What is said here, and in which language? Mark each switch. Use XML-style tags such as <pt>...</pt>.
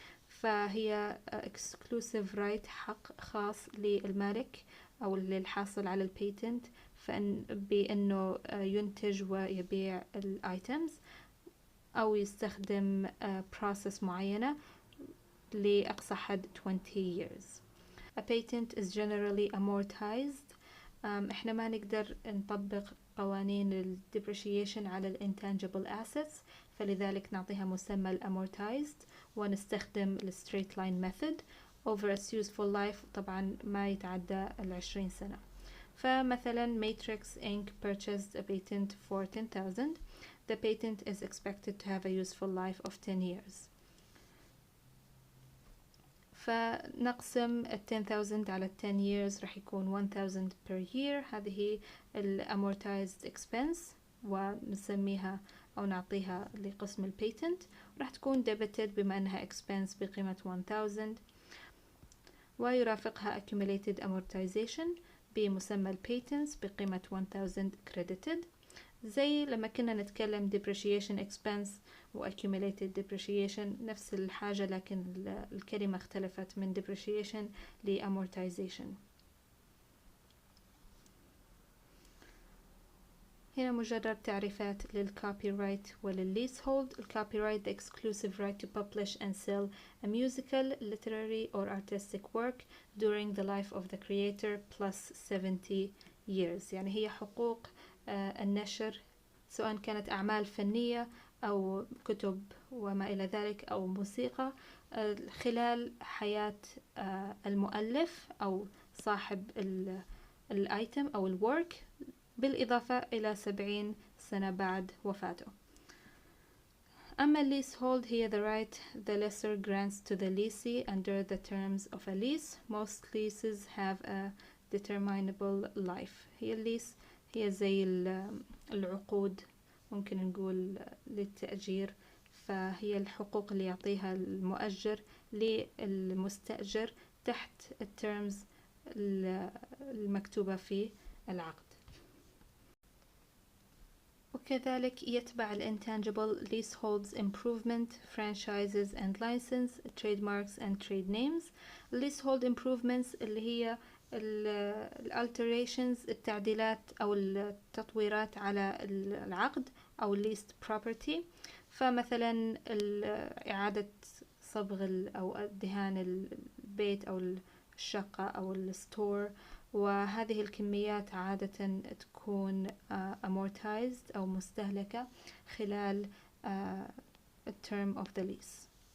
<ar>فهي</ar> <en>exclusive right،</en> <ar>حق خاص للمالك أو للحاصل على البيتنت بأنه ينتج ويبيع الitems أو يستخدم process معينة لأقصى حد</ar> <en>20 years. A patent is generally amortized.</en> <ar>إحنا ما نقدر نطبق قوانين ال depreciation على ال intangible assets، فلذلك نعطيها مسمى ال amortized ونستخدم ال</ar> <en>straight line method over its useful life،</en> <ar>طبعا ما يتعدى 20 سنة. فمثلا</ar> <en>Matrix Inc. purchased a patent for 10,000. The patent is expected to have a useful life of 10 years.</en> <ar>فنقسم 10,000 على</ar> <en>10 years</en> <ar>راح يكون</ar> <en>1,000 per year.</en> <ar>هذه ال amortized expense ونسميها أو نعطيها لقسم البيتنت، راح تكون debited بما أنها expense بقيمة 1,000، ويرافقها</ar> <en>accumulated amortization</en> <ar>بمسمى البيتنتس بقيمة 1,000 credited. زي لما كنا نتكلم depreciation expense و accumulated depreciation، نفس الحاجة لكن الكلمة اختلفت من depreciation ل amortization. هنا مجرد تعريفات للcopyright وللleasehold.</ar> <en>الcopyright the exclusive right to publish and sell a musical, literary or artistic work during the life of the creator plus 70 years.</en> <ar>يعني هي حقوق النشر سواء كانت أعمال فنية أو كتب وما إلى ذلك أو موسيقى خلال حياة المؤلف أو صاحب الآيتم أو الورك، بالإضافة إلى 70 سنة بعد وفاته. أما</ar> <en>leasehold</en> <ar>هي</ar> <en>the right the lessor grants to the lessee under the terms of a lease. Most leases have a determinable life.</en> <ar>هي الليس هي زي العقود ممكن نقول للتأجير، فهي الحقوق اللي يعطيها المؤجر للمستأجر تحت التيرمز المكتوبة في العقد. وكذلك يتبع ال</ar> <en>intangible leaseholds improvement, franchises and license, trademarks and trade names. leasehold improvements</en> <ar>اللي هي ال alterations التعديلات أو التطويرات على العقد أو</ar> <en>leased property.</en> <ar>فمثلا إعادة صبغ أو دهان البيت أو الشقة أو الستور، وهذه الكميات عادة تكون amortized أو مستهلكة خلال</ar> <en>term of the lease.</en>